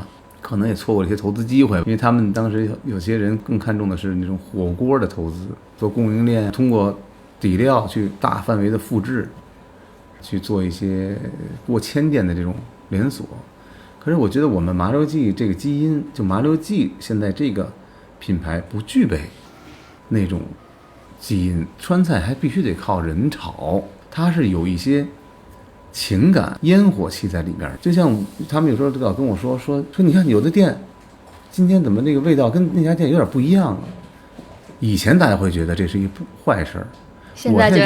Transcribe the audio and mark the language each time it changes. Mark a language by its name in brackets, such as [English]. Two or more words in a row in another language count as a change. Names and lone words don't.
[Chinese] 可能也錯過了一些投資機會，因為他們當時有些人更看重的是那種火鍋的投資，做供應鏈，通過底料去大範圍的複製，去做一些過千店的這種連鎖。可是我覺得我們麻六記這個基因，就麻六記現在這個品牌不具備那種基因，川菜還必須得靠人炒，它是有一些情感煙火气在裡面。就像他們有时候老跟我说，你看有的店今天怎麼那個味道跟那家店有點不一樣了。以前大家會覺得這是一壞事兒，現在覺得